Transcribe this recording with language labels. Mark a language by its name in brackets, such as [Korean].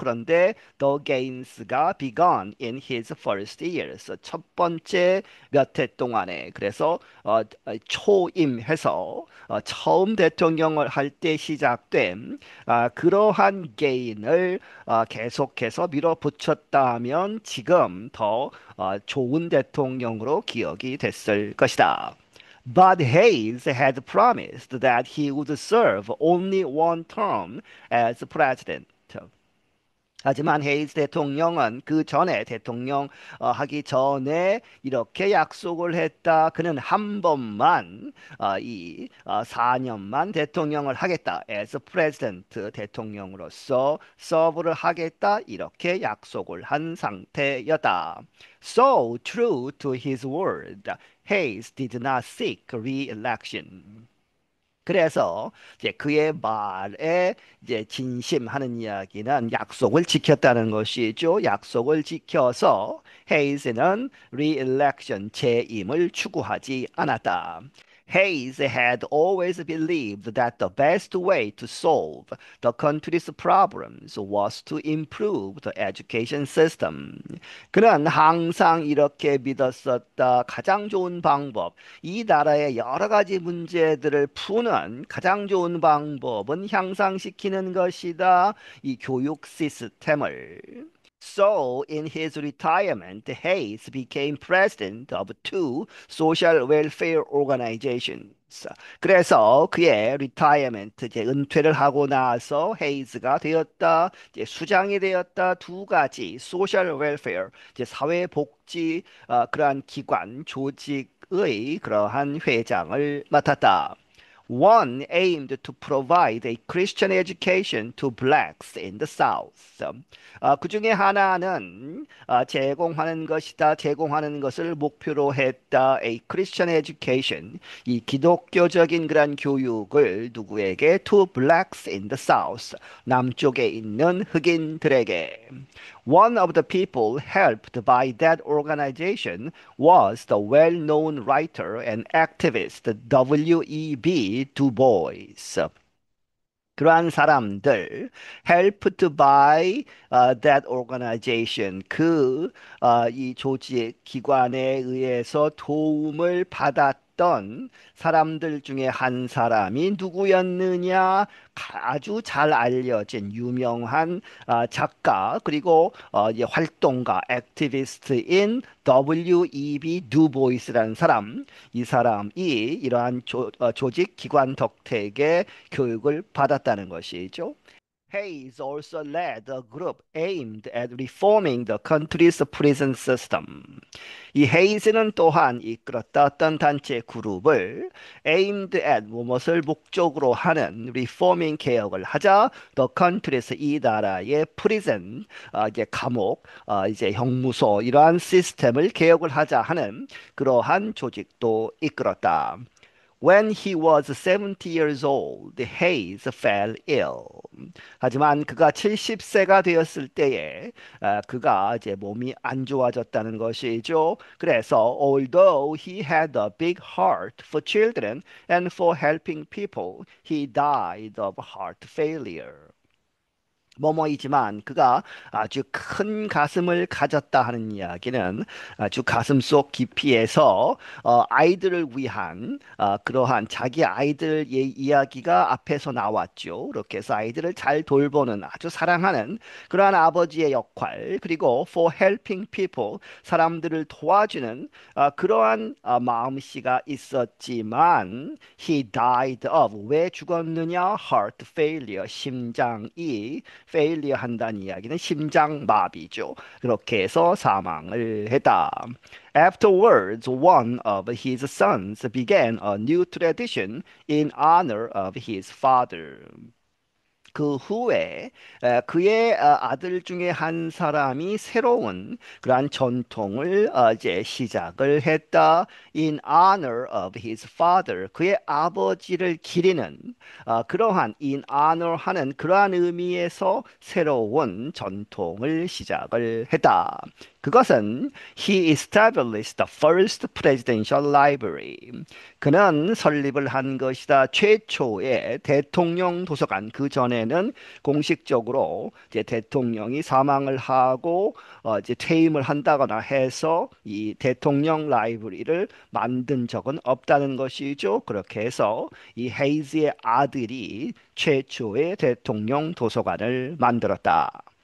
[Korean] 그런데 [English] the gains [Korean] 가 [English] begun in his first years, [Korean] 첫 번째 몇 해 동안에, 그래서 초임해서 처음 대통령을 할 때 시작된 그러한 게인을 계속해서 밀어붙였다면 지금 더 좋은 대통령으로 기억이 됐을 것이다. [English] But Hayes had promised that he would serve only one term as president. [Korean] 하지만 헤이즈 대통령은 그 전에 대통령 하기 전에 이렇게 약속을 했다. 그는 한 번만 이 4년만 대통령을 하겠다. [English] as president, [Korean] 대통령으로서 서브를 하겠다. 이렇게 약속을 한 상태였다. [English] So true to his word, Hayes did not seek re-election. [Korean] 그래서 이제 그의 말에 이제 진심하는 이야기는 약속을 지켰다는 것이죠. 약속을 지켜서 헤이즈는 re-election, 재임을 추구하지 않았다. [English] Hayes had always believed that the best way to solve the country's problems was to improve the education system. [Korean] 그는 항상 이렇게 믿었었다. 가장 좋은 방법, 이 나라의 여러 가지 문제들을 푸는 가장 좋은 방법은 향상시키는 것이다. 이 교육 시스템을. [English] So, in his retirement, Hayes became president of two social welfare organizations. [Korean] 그래서 그의 retirement, 이제 은퇴를 하고 나서 헤이즈가 되었다, 이제 수장이 되었다. 두 가지 [English] social welfare, [Korean] 이제 사회복지 그러한 기관 조직의 그러한 회장을 맡았다. [English] One aimed to provide a Christian education to blacks in the South. [Korean] 그 중에 하나는 제공하는 것을 목표로 했다. [English] A Christian education. [Korean] 이 기독교적인 그런 교육을 누구에게? [English] To blacks in the South. [Korean] 남쪽에 있는 흑인들에게. [English] One of the people helped by that organization was the well-known writer and activist W.E.B. Du Bois. [Korean] 그러한 사람들 [English] helped by that organization [Korean] 이 조직 기관에 의해서 도움을 받았던 사람들 중에 한 사람이 누구였느냐? 아주 잘 알려진 유명한 작가 그리고 이제 활동가 액티비스트인 W.E.B. 두보이스라는 사람 이 사람이 이러한 조직 기관 덕택에 교육을 받았다는 것이죠. [English] Hayes also led a group aimed at reforming the country's prison system. [Korean] 이 헤이즈는 또한 이끌었다 어떤 단체 그룹을 [English] aimed at [Korean] 무엇을 목적으로 하는 reforming 개혁을 하자 [English] the country's [Korean] 이 나라의 prison 이제 감옥 이제 형무소 이러한 시스템을 개혁을 하자 하는 그러한 조직도 이끌었다. [English] When he was 70 years old, Hayes fell ill. [Korean] 하지만 그가 70세가 되었을 때에 그가 이제 몸이 안 좋아졌다는 것이죠. 그래서 [English] although he had a big heart for children and for helping people, he died of heart failure. [Korean] 뭐뭐이지만 그가 아주 큰 가슴을 가졌다 하는 이야기는 아주 가슴속 깊이에서 아이들을 위한 그러한 자기 아이들의 이야기가 앞에서 나왔죠. 이렇게 해서 아이들을 잘 돌보는 아주 사랑하는 그러한 아버지의 역할 그리고 [English] for helping people [Korean] 사람들을 도와주는 그러한 마음씨가 있었지만 [English] he died of [Korean] 왜 죽었느냐? [English] heart failure [Korean] 심장이 failure 한다는 이야기는 심장마비죠. 그렇게 해서 사망을 했다. [English] Afterwards, one of his sons began a new tradition in honor of his father. [Korean] 그 후에 그의 아들 중에 한 사람이 새로운 그러한 전통을 이제 시작을 했다. [English] In honor of his father. [Korean] 그의 아버지를 기리는 그러한 [English] in honor [Korean] 하는 그러한 의미에서 새로운 전통을 시작을 했다. 그것은 [English] he established the first presidential library. [Korean] 그는 설립을 한 것이다. 최초의 대통령 도서관. 그 전에는 공식적으로 이제 대통령이 사망을 하고 이제 퇴임을 한다거나 해서 이 대통령 라이브러리를 만든 적은 없다는 것이죠. 그렇게 해서 이 헤이즈의 아들이 최초의 대통령 도서관을 만들었다.